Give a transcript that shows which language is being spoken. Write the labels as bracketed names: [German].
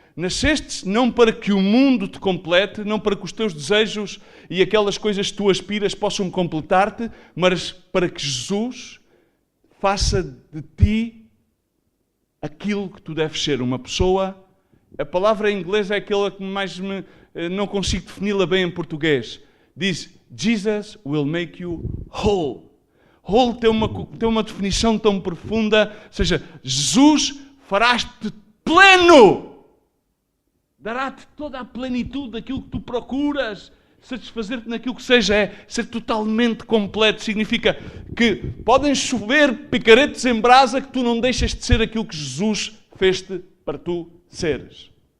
[Portuguese] Nascestes não para que o mundo te complete, não para que os teus desejos e aquelas coisas que tu aspiras possam completar-te, mas para que Jesus faça de ti aquilo que tu deves ser, uma pessoa. A palavra em inglês é aquela que mais não consigo defini-la bem em português. Diz, [English] Jesus will make you whole. [Portuguese] Whole tem uma definição tão profunda, ou seja, Jesus farás-te pleno. Dará-te toda a plenitude daquilo que tu procuras, satisfazer-te naquilo que seja, é ser totalmente completo. Significa que podem chover picaretes em brasa que tu não deixas de ser aquilo que Jesus fez-te para tu seres.